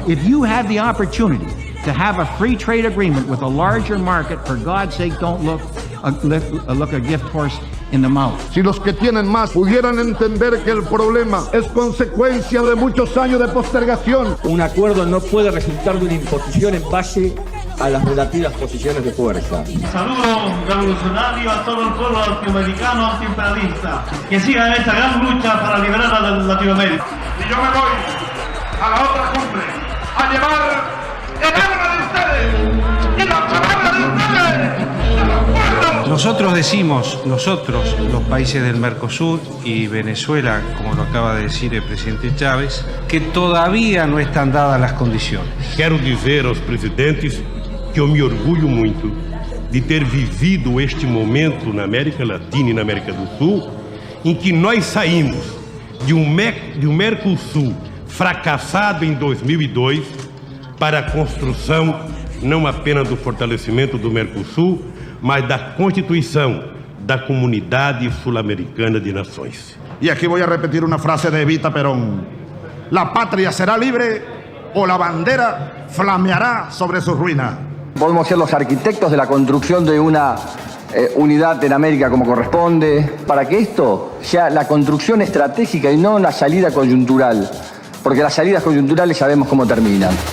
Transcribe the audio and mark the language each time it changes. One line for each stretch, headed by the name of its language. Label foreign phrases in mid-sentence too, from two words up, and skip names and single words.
English: If you have the opportunity to have a free trade agreement with a larger market, for God's sake, don't look a gift horse in the mouth.
Spanish: Si los que tienen más pudieran entender que el problema es consecuencia de muchos años de postergación. Un acuerdo no puede resultar de una imposición en base a las relativas posiciones de fuerza. Saludo revolucionario a todo el pueblo latinoamericano antiimperialista que siga en esta gran lucha para liberar a Latinoamérica. Y yo me voy a la otra cumbre a llevar el alma de ustedes y la palabra de ustedes a los pueblos. Nosotros decimos, los países del Mercosur y Venezuela, como lo acaba de decir el presidente Chávez, que todavía no están dadas las condiciones.
Portuguese: Quero dizer aos presidentes que eu me orgulho muito de ter vivido este momento na América Latina e na América do Sul, em que nós saímos de um Mercosul fracassado em 2002 para a construção não apenas do fortalecimento do Mercosul, mas da constituição da Comunidade Sul-Americana de Nações.
Spanish: Y aquí voy a repetir una frase de Evita Perón. La patria será libre o la bandera flameará sobre sus ruinas. Podemos ser los arquitectos de la construcción de una unidad en América como corresponde, para que esto sea la construcción estratégica y no una salida coyuntural, porque las salidas coyunturales sabemos cómo terminan.